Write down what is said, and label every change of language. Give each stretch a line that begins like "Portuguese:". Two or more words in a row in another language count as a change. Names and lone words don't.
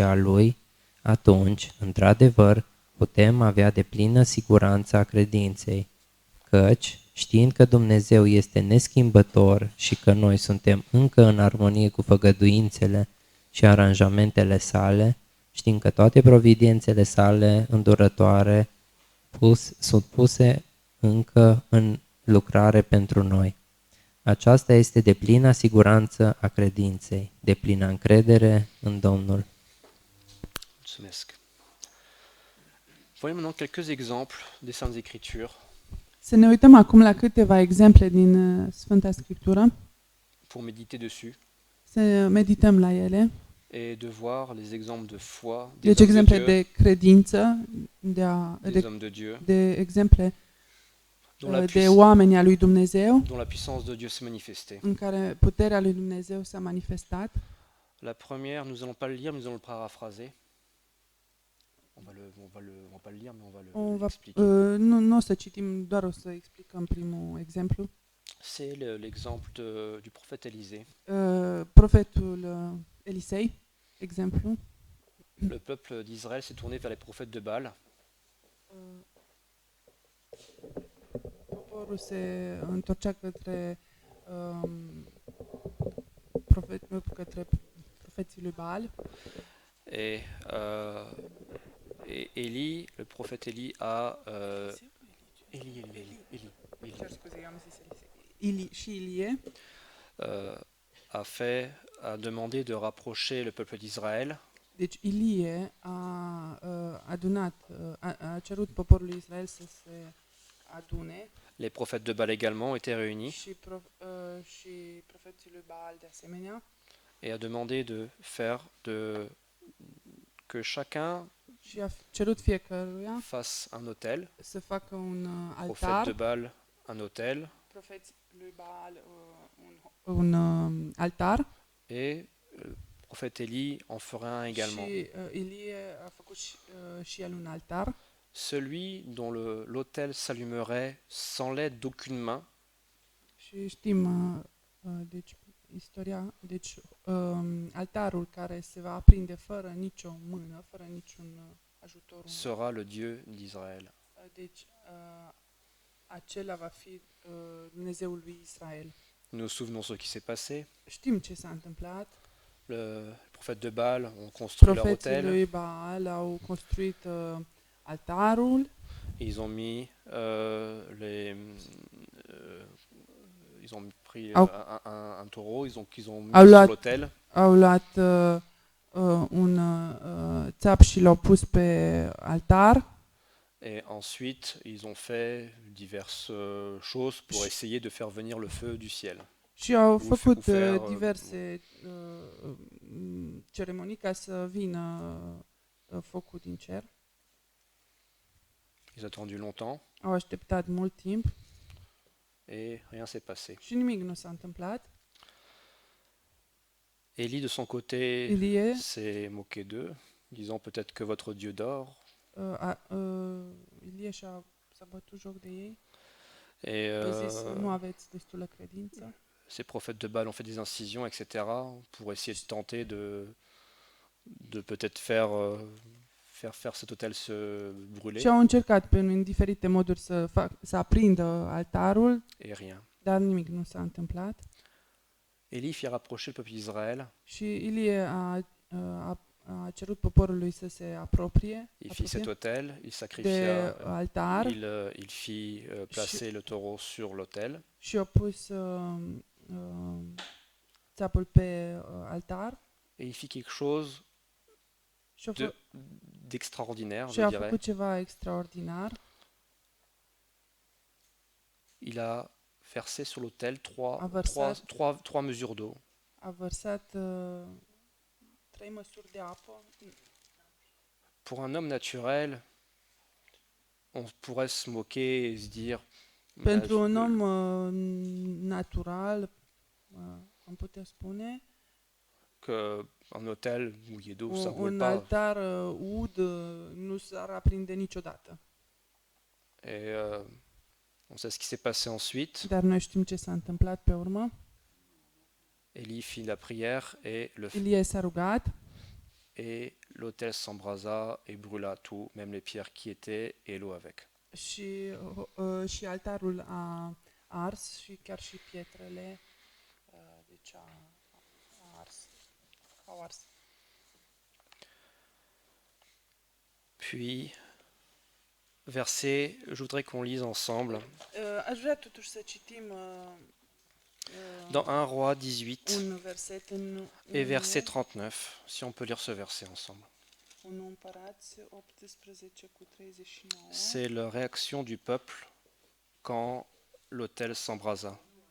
Romanian: a Lui, atunci, într-adevăr, putem avea deplină siguranța credinței, căci, știind că Dumnezeu este neschimbător și că noi suntem încă în armonie cu făgăduințele și aranjamentele sale, știm că toate providențele sale îndurătoare sunt puse încă în lucrare pentru noi. Aceasta este deplina siguranță a credinței, deplina încredere în Domnul. Mulțumesc.
French: Voyons maintenant quelques exemples des Saintes Écritures
Romanian: Să ne uităm acum la câteva exemple din Sfânta Scriptură,
French: pour méditer dessus
Romanian: să medităm la ele.
French: et de voir les exemples de foi
Romanian: Deci
French: des hommes de
Romanian: exemple
French: Dieu,
Romanian: de credință,
French: des hommes de Dieu,
Romanian: de exemple
French: dont
Romanian: de oameni a lui Dumnezeu,
French: dont la puissance de Dieu s'est manifestée.
Romanian: în care puterea lui Dumnezeu s-a manifestat.
French: La première, nous allons pas le lire, mais nous allons le paraphraser. On va pas le lire, mais on va l'expliquer.
Romanian: Nu o să citim, doar o să explicăm primul exemplu.
French: C'est l'exemple du prophète Élisée.
Romanian: Profetul Elisei, exemplu.
French: Le peuple d'Israël s'est tourné vers les prophètes de Baal.
Romanian: Poporul se întorcea către profeții lui Baal.
French: Et Élie, le prophète Élie a...
Romanian: Ili și Ilie
French: a demandé de rapprocher le peuple d'Israël
Romanian: Deci Ilie a cerut poporului Israel să se adune
French: Les prophètes de Baal également étaient réunis
Romanian: și profeții lui Baal de asemenea
French: et a demandé de faire que chacun
Romanian: și a cerut fiecăruia
French: fasse un autel,
Romanian: să facă un
French: prophète de
Romanian: altar,
French: Baal un autel
Romanian: profeții lui Baal un altar
French: et prophète Élie en ferait un également.
Romanian: și Ilie a făcut și el un altar.
French: Celui dont l'autel s'allumerait sans l'aide d'aucune main
Romanian: Și știm, deci, istoria, deci altarul care se va aprinde fără nicio mână, fără niciun ajutor uman.
French: sera le Dieu d'Israël.
Romanian: Deci, acela va fi Dumnezeul lui Israel.
French: Nous nous souvenons ce qui s'est passé.
Romanian: Știm ce s-a întâmplat.
French: Le prophète de Baal ont construit leur
Romanian: Profeții
French: autel.
Romanian: lui Baal au construit altarul.
French: Ils ont mis ils ont pris un taureau, ils ont mis
Romanian: Au
French: sur
Romanian: luat-
French: l'autel
Romanian: Au luat un țap și l-au pus pe altar.
French: et ensuite ils ont fait diverses choses pour essayer de faire venir le feu du ciel.
Romanian: Și au Ou făcut
French: faire,
Romanian: diverse ceremonii ca să vină focul din cer.
French: Ils ont attendu longtemps
Romanian: Au așteptat mult timp
French: et rien s'est passé.
Romanian: și nimic nu s-a întâmplat.
French: Élie de son côté
Romanian: Ilie
French: s'est moqué d'eux, disant peut-être que votre Dieu dort.
Romanian: Ilie s-a bătut joc de ei.
French: Et
Romanian: A zis, nu aveți destulă credință.
French: ces prophètes de Baal ont fait des incisions, etc., pour essayer de tenter de peut-être faire cet autel se brûler,
Romanian: Și au încercat prin diferite moduri să aprindă altarul,
French: et rien.
Romanian: dar nimic nu s-a întâmplat.
French: Élie fit rapprocher le peuple d'Israël,
Romanian: Și Ilie a cerut poporului să se apropie
French: il fit cet autel, il
Romanian: de
French: sacrifia,
Romanian: altar
French: il fit placer le taureau sur l'autel,
Romanian: și a pus țapul pe altar
French: et il fit quelque chose
Romanian: și
French: d'extraordinaire,
Romanian: și
French: je
Romanian: a
French: dirais.
Romanian: făcut ceva extraordinar.
French: Il a versé sur l'autel
Romanian: versat-
French: trois mesures d'eau.
Romanian: A vărsat 3 măsuri de apă.
French: Pour un homme naturel, on pourrait se moquer et se dire
Romanian: Pentru un om natural, am putea spune,
French: que un hôtel mouillé d'eau, ça roule
Romanian: un
French: pas.
Romanian: altar ud nu s-ar aprinde niciodată.
French: Et on sait ce qui s'est passé ensuite.
Romanian: Dar noi știm ce s-a întâmplat pe urmă.
French: Élie fit la prière
Romanian: Ilie s-a rugat
French: et l'autel s'embrasa et brûla tout, même les pierres qui étaient et l'eau avec.
Romanian: și altarul a ars și chiar și pietrele deci a ars. Au ars.
French: Puis, verset, je voudrais qu'on lise ensemble,
Romanian: Aș vrea totuși să citim
French: dans 1 Roi 18
Romanian: un verset în
French: et verset 39, si on peut lire ce verset ensemble.
Romanian: 1 Împărați 18:39.
French: C'est la réaction du peuple quand l'autel s'embrasa.